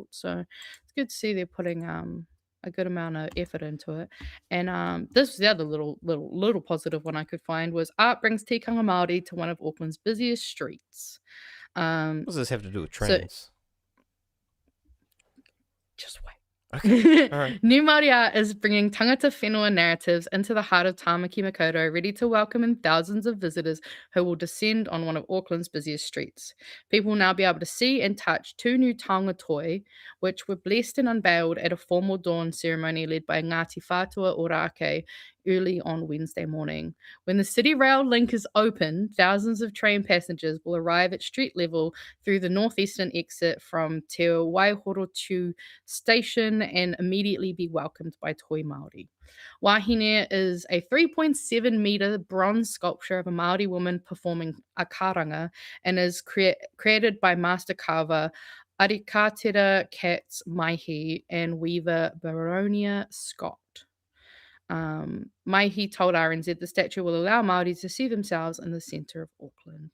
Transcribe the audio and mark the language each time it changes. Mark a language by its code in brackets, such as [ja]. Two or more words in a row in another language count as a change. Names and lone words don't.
[en] So it's good to see they're putting a good amount of effort into it. And this the other little positive one I could find was art brings [mi] tikanga Māori [en] to one of Auckland's busiest streets. What does this have to do with trains? Just wait. Okay. All right. New Māori art is bringing [mi] tangata whenua [en] narratives into the heart of Tāmaki Makaurau, ready to welcome in thousands of visitors who will descend on one of Auckland's busiest streets. People will now be able to see and touch 2 new [mi] taonga toi, [en] which were blessed and unveiled at a formal dawn ceremony led by Ngāti Whātua Ōrākei early on Wednesday morning. When the City Rail link is open, thousands of train passengers will arrive at street level through the northeastern exit from Te Waihorotu station and immediately be welcomed by [mi] toi Māori. [en] Wahine is a 3.7 metre bronze sculpture of a Māori woman performing a karanga and is created by master carver Arikatera Katz Maihi and weaver Baronia Scott. Maihi told RNZ the statue will allow Māori to see themselves in the centre of Auckland.